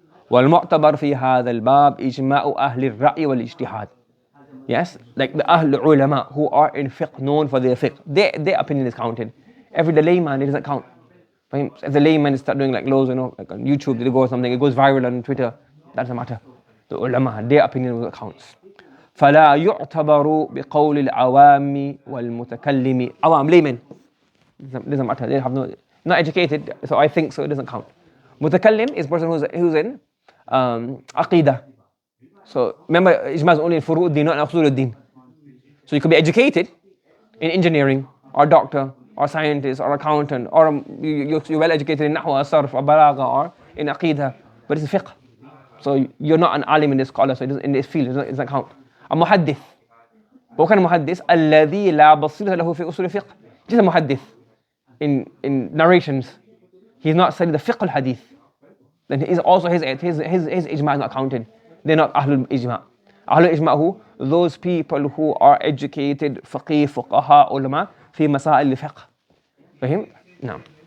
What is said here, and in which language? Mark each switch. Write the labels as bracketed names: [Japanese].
[Arabic] والمعتبر في هذا الباب إجماع أهل الرأي والاجتهاد. [English] Yes, like the Ahl ulama who are in fiqh, known for their fiqh, their opinion is counted. Every the layman, it doesn't count. If the layman start doing like loads, like on YouTube, they go or something, it goes viral on Twitter, that doesn't matter. The ulama, their opinion counts. [Arabic] فلا يعتبر بقول العوام والمتكلم. [English] Awam, layman, doesn't matter. They have not educated, so I think so. It doesn't count. Mutakallim is person who's in aqidah. So remember, ijma is only in furu'ud-din, not in usul-ud-din. So you could be educated in engineering, or doctor, or scientist, or accountant, or you're well educated in nahwa, sarf, or balagha, or in aqidah, but it's fiqh. So you're not an alim in this scholar, so in this field, it doesn't count. A muhaddith. What kind of muhaddith? [Arabic] الذي لا بصيرة له في أصول الفقه. [English] Just a muhaddith. In narrations, he's not studying the fiqh al-hadith. Then his ijma is not counted. They're not Ahlul Ijma. Ahlul Ijma who? Those people who are educated, faqih, fuqaha, ulama, fi masail al-fiqh. Fahim?